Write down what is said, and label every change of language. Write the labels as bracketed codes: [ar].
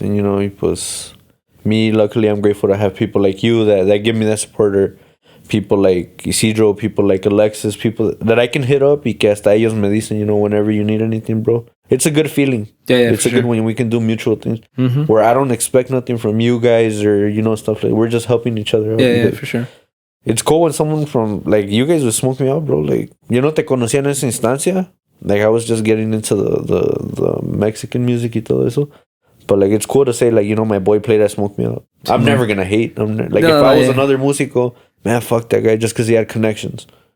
[en] And, you know, pues, me, luckily, I'm grateful to have people like you that give me that support, or people like Isidro, people like Alexis, people that I can hit up [es] y que hasta ellos me dicen, [en] you know, whenever you need anything, bro. It's a good feeling. Yeah, it's a good when we can do mutual things where I don't expect nothing from you guys or, you know, stuff like we're just helping each other out. Yeah, for sure. It's cool when someone from, like, you guys would smoke me out, bro. [es] Like, yo no te conocía en esa instancia. [en] Like, I was just getting into the Mexican music [es] y todo eso. [en] But, like, it's cool to say, like, you know, my boy played that Smoke Me Out. I'm never going to hate. If I was another músico, man, fuck that guy just because he had connections.